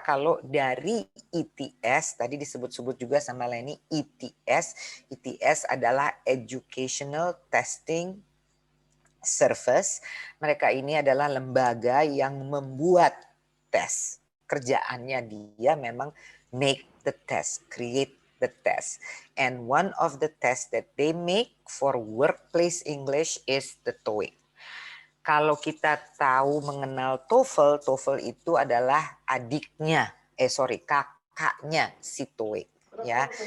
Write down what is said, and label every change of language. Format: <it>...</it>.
<id>Kalau dari ETS, tadi disebut-sebut juga sama Leni, ETS adalah Educational Testing Service. Mereka ini adalah lembaga yang membuat tes. Kerjaannya dia memang</id> <en>make the test, create the test. And one of the tests that they make for workplace English is the TOEIC.</en> <id>Kalau kita tahu mengenal TOEFL, TOEFL itu adalah kakaknya si TOEIC ya.</id>